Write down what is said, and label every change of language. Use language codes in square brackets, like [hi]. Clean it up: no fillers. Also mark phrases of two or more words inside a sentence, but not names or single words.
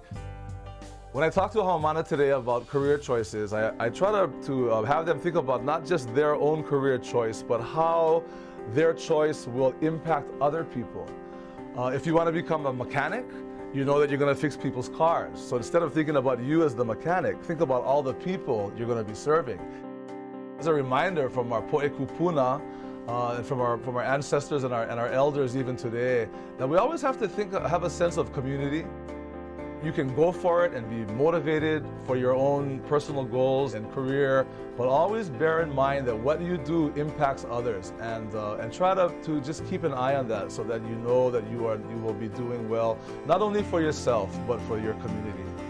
[en] When I talk to haumāna today about career choices, I try to have them think about not just their own career choice, but how their choice will impact other people. If you want to become a mechanic, you know that you're going to fix people's cars. So instead of thinking about you as the mechanic, think about all the people you're going to be serving. As a reminder from our poʻekupuna, and from our ancestors and our elders even today, that we always have to have a sense of community. You can go for it and be motivated for your own personal goals and career, but always bear in mind that what you do impacts others, and try to just keep an eye on that so that you know that you will be doing well, not only for yourself, but for your community.